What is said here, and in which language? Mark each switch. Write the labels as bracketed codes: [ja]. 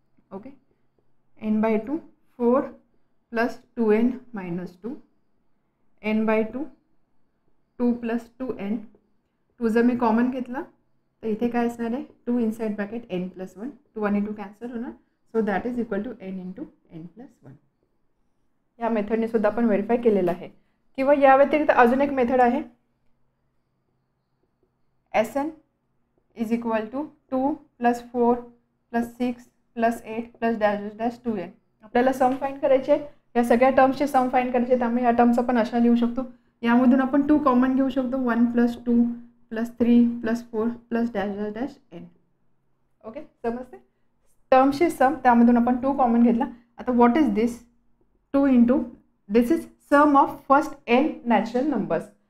[en] Okay, n/2 4 plus 2n - 2 n/2 2 + 2n. [mr] 2 जर मी common घेतला तर इथे काय असणार आहे 2 इनसाइड ब्रॅकेट n + 1. 2 आणि 2 कॅन्सल होणार. [en] So that is equal to n into n + 1. [mr] या मेथडने सुद्धा आपण व्हेरीफाय केलेलं आहे. किंवा या व्यतिरिक्त अजून एक मेथड आहे. [en] S N is equal to 2 + 4 + 6 + 8 + dash dash 2n. [mr] आपल्याला सम फाइंड करायचे आहे. या सगळ्या टर्म्सचे सम फाइंड करायचे, त्यामुळे या टर्म्स आपण अशा लिहू शकतो. यामधून आपण 2 कॉमन घेऊ शकतो. 1 + 2 + 3 + 4 + डॅश डॅश n. ओके, समजते. टर्म्सचे सम त्यामधून आपण 2 कॉमन घेतला आता [en] What is this 2 into this is sum of first N natural numbers.